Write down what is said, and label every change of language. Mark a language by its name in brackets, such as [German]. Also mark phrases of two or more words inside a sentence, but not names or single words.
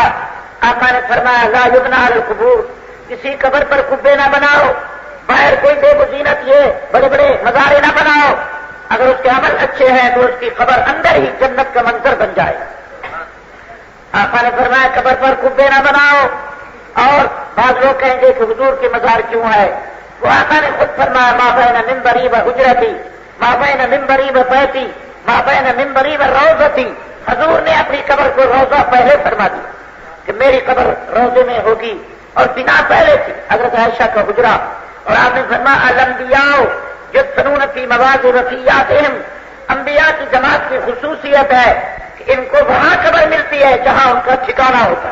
[Urdu] آقا نے فرمایا [Arabic] لا یبنى علی القبور، [Urdu] کسی قبر پر قبے نہ بناؤ، باہر کوئی بے بزینت یہ بڑے بڑے مزارے نہ بناؤ. اگر اس کے عمل اچھے ہیں تو اس کی قبر اندر ہی جنت کا منظر بن جائے. آقا نے فرمایا قبر پر قبے نہ بناؤ. اور بعض لوگ کہیں گے کہ حضور کی مزار کیوں ہے؟ وہ آقا نے خود فرمایا [Arabic] ما بین منبری و حجرتی، ما بین منبری و بیتی، ما بین منبری و روضتی. [Urdu] حضور نے اپنی قبر کو روضہ پہلے فرما دیا کہ میری قبر روضے میں ہوگی، اور بنا پہلے تھی حضرت عائشہ کا حجرہ. اور آپ نے فرمایا [Arabic] الانبیاء یدفنون فی مواضع وفیاتہم، [Urdu] انبیاء کی جماعت کی خصوصیت ہے کہ ان کو وہاں قبر ملتی ہے جہاں ان کا ٹھکانہ ہوتا ہے.